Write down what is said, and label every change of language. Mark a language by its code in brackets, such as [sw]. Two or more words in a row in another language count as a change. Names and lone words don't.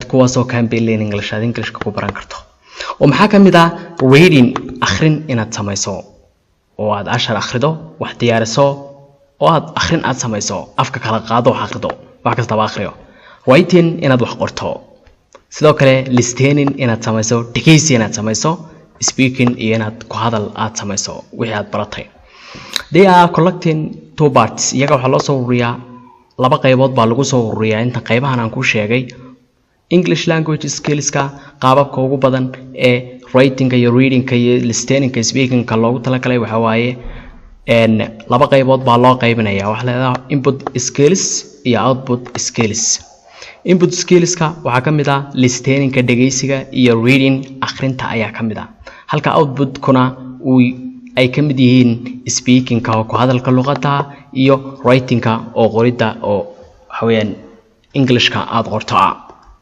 [so] kuwaasoo campaign English aad English ku baran karto oo maxaa kamid ah reading akhrin inaad samayso oo aad ashar akhrido wax diyaariso oo aad akhrin aad samayso afka kala qaado wax akhrido wax kasta ba akhriyo writing inaad wax qorto sidoo kale listening inaad samayso dhegeysi inaad samayso speaking iyo inaad ku hadal aad samayso wixii aad baratay [en] they are collecting two parts [so] iyaga waxa loo soo ururiyaa laba qaybood baa lagu soo ururiyaa inta qaybahan aan ku sheegay [en] English language skills [so] ka qaababka ugu badan ee writing iyo reading iyo listening iyo speaking ka loogu talagalay waxa waaye laba qaybood baa loo qaybinayaa waxa la yiraahdaa [en] input skills [so] iyo [en] output skills input skills [so] ka waxa kamid ah listening ka dhageysiga iyo reading akhrinta ayaa kamid ah halka output kuna ay kamid yihiin speaking ka oo ku hadalka luqadda iyo writing ka oo qorida oo haween English ka aad qorto